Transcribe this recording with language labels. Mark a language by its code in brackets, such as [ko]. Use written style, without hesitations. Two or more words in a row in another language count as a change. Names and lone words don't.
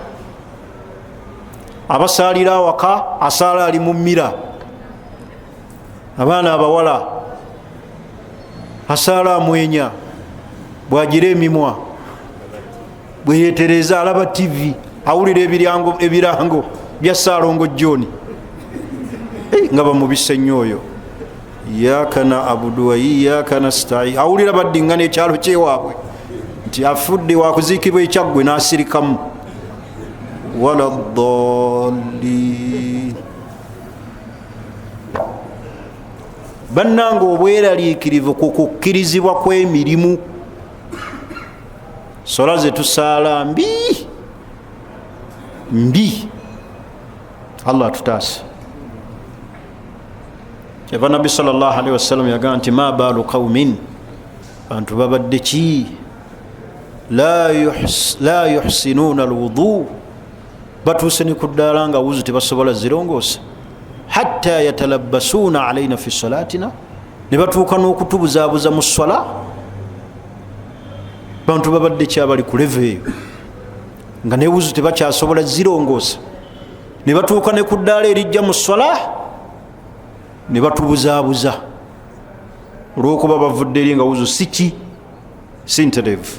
[lg] Abasaalira awaka asaala ali mu mmira, abaana abawala asaala amwenya, bwagira emimwa, bweyetereza alaba TV, awulira ebirango bya Saalongo John nga bamubise nnyo oyo, [ar] إياك نعبد وإياك نستعين. [lg] Awulira baddingana ekyalo kyewaabwe nti afudde wakuziikibwa ekyaggwe n'asirikamu, waladdallin. Bannanga obweraliikirivu ku kukkirizibwa kw'emirimu. Sola ze tusaala mbi. Allah atutaase. Eva Nabbi [ar] صلى الله عليه وسلم [lg] yagaa nti [ar] ما بال قوم, [lg] bantu babadde ki [ar] لا يحسنون الوضوء, [lg] batuuse ne ku ddaala nga wuzu tebasobola zirongoosa, [ar] حتى يتلبسون علينا في صلاتنا, [lg] ne batuuka n'okutubuzaabuza mu swala. Bantu babadde ki abali ku leve eyo nga ne wuzu tebakyasobola zirongoosa, ne batuuka ne ku ddaala erijja mu swala ne batubuzaabuza olw'okuba bavudde eri nga wuzo si ntereevu.